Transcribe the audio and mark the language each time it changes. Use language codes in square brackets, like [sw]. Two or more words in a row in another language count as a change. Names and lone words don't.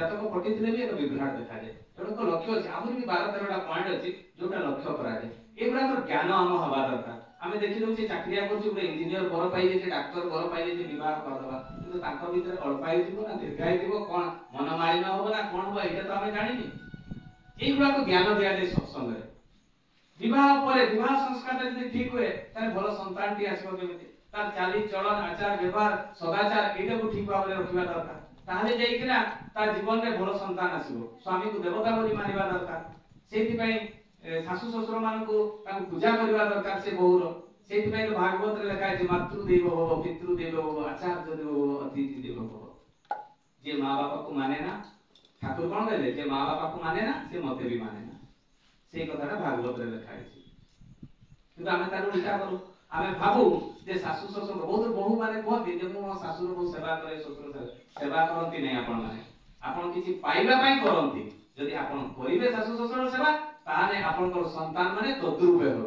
[or] ଜାତକ ପଟିଥିଲେ ବି ଏକ ବିଭ୍ରାଟ ଦେଖାଯାଏ। ତେଣୁ ଲକ୍ଷ୍ୟ ଅଛି, ଆହୁରି ବି 12-13ଟା ପଏଣ୍ଟ ଅଛି ଯୋଉଟା ଲକ୍ଷ୍ୟ କରାଯାଏ। ଏଗୁଡାକର ଜ୍ଞାନ ଆମ ହବା ଦରକାର। ଆମେ ଦେଖିଦଉଛେ ଚାକିରିଆ କରୁଛୁ, ଗୋଟେ ଇଞ୍ଜିନିୟର ବର ପାଇଯାଇଛି, ଡାକ୍ତର ବର ପାଇଯାଇଛି, ବିବାହ କରିଦବା। କିନ୍ତୁ ତାଙ୍କ ଭିତରେ ଅଳ୍ପାୟୁ ଥିବ ନା ଦୀର୍ଘାୟୁ ଥିବ, କଣ ମନମାଳିନ ହବ ନା କଣ ହବ ଏଇଟା ତ ଆମେ ଜାଣିନି। ଏଇଗୁଲାକ ଜ୍ଞାନ দিয়াଯାଏ ସତ୍ସଙ୍ଗରେ। ବିବାହ ପରେ ବିବାହ ସଂସ୍କାରଟା ଯଦି ଠିକ ହୁଏ ତାହେଲେ ଭଲ ସନ୍ତାନଟି ଆସିବ କେମିତି? ତାର ଚାଲି ଚଳନ ଆଚାର ବ୍ୟବହାର ସଦାଚାର ଏଇଟାକୁ ଠିକ ଭାବରେ ରଖିବା ଦରକାର। ତାହେଲେ ଯାଇକିନା ତା ଜୀବନରେ ଭଲ ସନ୍ତାନ ଆସିବ। ସ୍ୱାମୀକୁ ଦେବତା ବୋଲି ମାନିବା ଦରକାର। ସେଇଥିପାଇଁ ଶାଶୁ ଶ୍ୱଶୁର ମାନଙ୍କୁ ତାଙ୍କୁ ପୂଜା କରିବା ଦରକାର ସେ ବୋହୁର। ସେଇଥିପାଇଁ ତ ଭାଗବତରେ ଲେଖା ହେଇଛି [sa] ମାତୃ ଦେବ ଭବ, ପିତୃ ଦେବ ଭବ, [or] ଆଚାର୍ଯ୍ୟ ଦେବ ଭବ, ଅତିଥି ଦେବ ଭବ। ଯିଏ ମା ବାପାକୁ ମାନେ ନା, ଠାକୁର କଣ କହିଲେ? ଯେ ମା ବାପାକୁ ମାନେ ନା ସେ ମତେ ବି ମାନେ ନା। ସେଇ କଥାଟା ভাগবତରେ লেখা ହେଇଛି। କିନ୍ତୁ ଆମେ ତାକୁ ଉଲ୍ଟା କରୁ। ଆମେ ଭାବୁ ଯେ ଶାଶୁ ଶ୍ୱଶୁର ବହୁତ ବୋହୂ ମାନେ କୁହନ୍ତି ଯେ ମୁଁ ମୋ ଶାଶୁର ବହୁତ ସେବା କରେ, ଶ୍ୱଶୁର ସେବା କରନ୍ତି ନାହିଁ। ଆପଣ ମାନେ ଆପଣ କିଛି ପାଇବା ପାଇଁ କରନ୍ତି। ଯଦି ଆପଣ କରିବେ ଶାଶୁ ଶ୍ୱଶୁର ସେବା, ତାହେଲେ ଆପଣଙ୍କର ସନ୍ତାନ ମାନେ ତଦ୍ରୁପ ହେବେ।